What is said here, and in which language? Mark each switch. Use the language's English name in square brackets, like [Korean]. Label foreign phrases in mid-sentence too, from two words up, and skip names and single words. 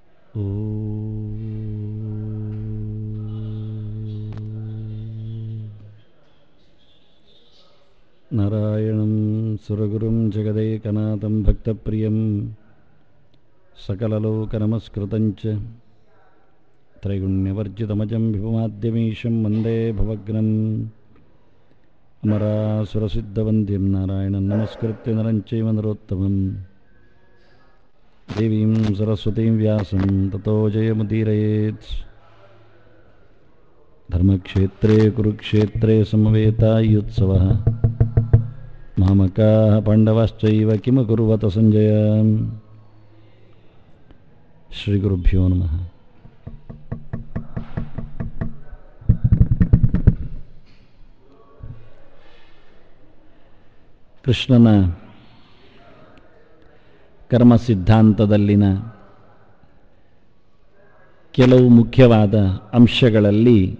[Sanskrit] ನಾರಾಯಣಂ ಸುರಗುರುಂ ಜಗದೇಕನಾಥಂ ಭಕ್ತಪ್ರಿಯಂ ಸಕಲಲೋಕನಮಸ್ಕೃತಂಚ ತ್ರೈಗುಣ್ಯವರ್ಜಿತಮಜಂ ವಿಭುಮಾದ್ಯಮೀಶಂ ವಂದೇ ಭವಗ್ನಂ ಅಮರಾಸುರಸಿದ್ಧವಂದ್ಯಂ ನಾರಾಯಣಂ ನಮಸ್ಕೃತ್ಯ ನರಂಚೈವ ನರೋತ್ತಮಂ ದೇವೀಂ ಸರಸ್ವತೀಂ ವ್ಯಾಸಂ ತತೋ ಜಯಮುದೀರಯೇತ್. ಧರ್ಮಕ್ಷೇತ್ರೇ ಕುರುಕ್ಷೇತ್ರೇ ಸಮವೇತಾಯುತ್ಸವಃ ಮಾಮಕಾಃ ಪಾಂಡವಾಶ್ಚೈವ ಕಿಮಕುರ್ವತ ಸಂಜಯ. ಶ್ರೀ ಗುರುಭ್ಯೋ ನಮಃ. [Kannada] ಕೃಷ್ಣನ ಕರ್ಮ ಸಿದ್ಧಾಂತದಲ್ಲಿನ ಕೆಲವು ಮುಖ್ಯವಾದ ಅಂಶಗಳಲ್ಲಿ